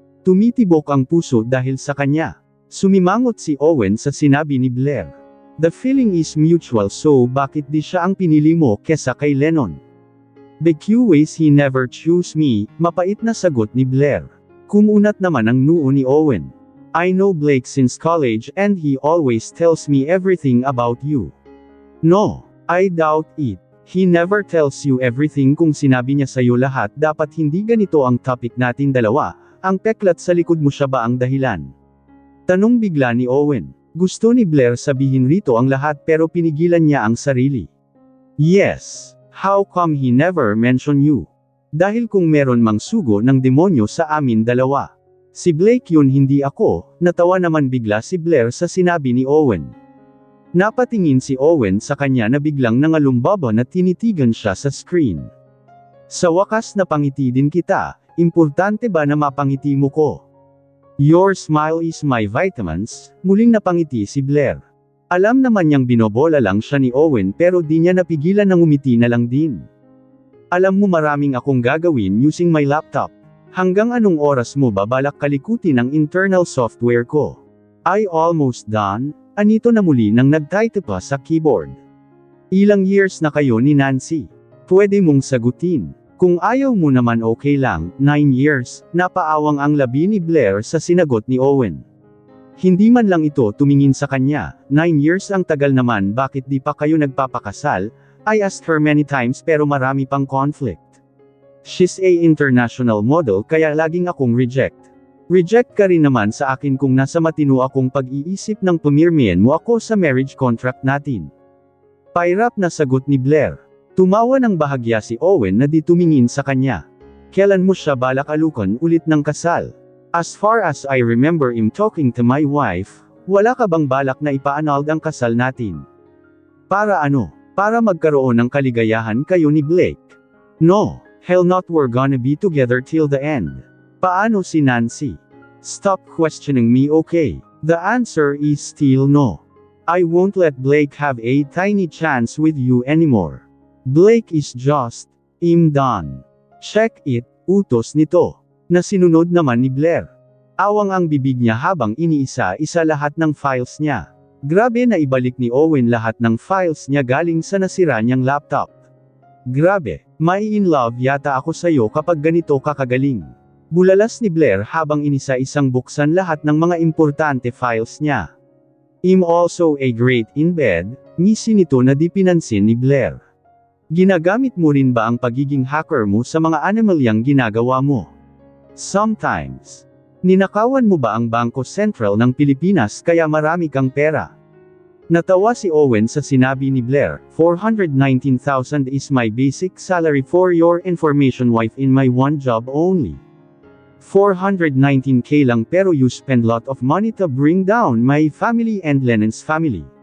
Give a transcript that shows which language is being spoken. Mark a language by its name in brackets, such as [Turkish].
[Filipino] Tumitibok ang puso dahil sa kanya. Sumimangot si Owen sa sinabi ni Blair. [English] The feeling is mutual [Filipino] so bakit di siya ang pinili mo kesa kay Lennon? [English] BQ ways he never choose me, [Filipino] mapait na sagot ni Blair. Kumunat naman ang noo ni Owen. [English] I know Blake since college and he always tells me everything about you. No, I doubt it. He never tells you everything [Filipino] kung sinabi niya sa'yo lahat dapat hindi ganito ang topic natin dalawa, ang peklat sa likod mo siya ba ang dahilan? Tanong bigla ni Owen. Gusto ni Blair sabihin rito ang lahat pero pinigilan niya ang sarili. [English] Yes. How come he never mentioned you? [Filipino] Dahil kung meron mang sugo ng demonyo sa amin dalawa. Si Blake yun hindi ako, natawa naman bigla si Blair sa sinabi ni Owen. Napatingin si Owen sa kanya na biglang nangalumbaba na tinitigan siya sa screen. Sa wakas napangiti din kita, importante ba na mapangiti mo ko? [English] Your smile is my vitamins, [Filipino] muling napangiti si Blair. Alam naman niyang binobola lang siya ni Owen pero di niya napigilan na ngumiti na lang din. Alam mo maraming akong gagawin [English] using my laptop. [Filipino] Hanggang anong oras mo ba balak kalikutin ang internal software ko? [English] I almost done, [Filipino] anito na muli nang nagtype pa sa keyboard. Ilang years na kayo ni Nancy? Pwede mong sagutin. Kung ayaw mo naman okay lang, 9 years, napaawang ang labi ni Blair sa sinagot ni Owen. Hindi man lang ito tumingin sa kanya, 9 years ang tagal naman bakit di pa kayo nagpapakasal? [English] I asked her many times [Filipino] pero marami pang conflict. [English] She's a international model [Filipino] kaya laging akong reject. Reject ka rin naman sa akin kung nasa matino akong pag-iisip ng pumirmihan mo ako sa marriage contract natin. Pairap na sagot ni Blair. Tumawa ng bahagya si Owen na di tumingin sa kanya. Kailan mo siya balak alukan ulit ng kasal? [English] As far as I remember him talking to my wife, [Filipino] wala ka bang balak na ipa-annulled ang kasal natin? Para ano? Para magkaroon ng kaligayahan kayo ni Blake? [English] No. Hell not, we're gonna be together till the end. [Filipino] Paano si Nancy? [English] Stop questioning me, okay? The answer is still no. I won't let Blake have a tiny chance with you anymore. Blake is just, done. Check it, [Filipino] utos nito. Na sinunod naman ni Blair. Awang ang bibig niya habang iniisa-isa lahat ng files niya. Grabe na ibalik ni Owen lahat ng files niya galing sa nasira niyang laptop. Grabe, mai in love yata ako sa'yo kapag ganito kakagaling. Bulalas ni Blair habang inisa-isang buksan lahat ng mga importante files niya. [English] I'm also a great in bed, [Filipino] ngisi nito na di pinansin ni Blair. Ginagamit mo rin ba ang pagiging hacker mo sa mga animalyang ginagawa mo? [English] Sometimes. [Filipino] Ninakawan mo ba ang Bangko Sentral ng Pilipinas kaya marami kang pera? Natawa si Owen sa sinabi ni Blair, [English] 419,000 is my basic salary for your information wife in my one job only. [Filipino] 419k lang pero [English] you spend lot of money to bring down my family and Lennon's family.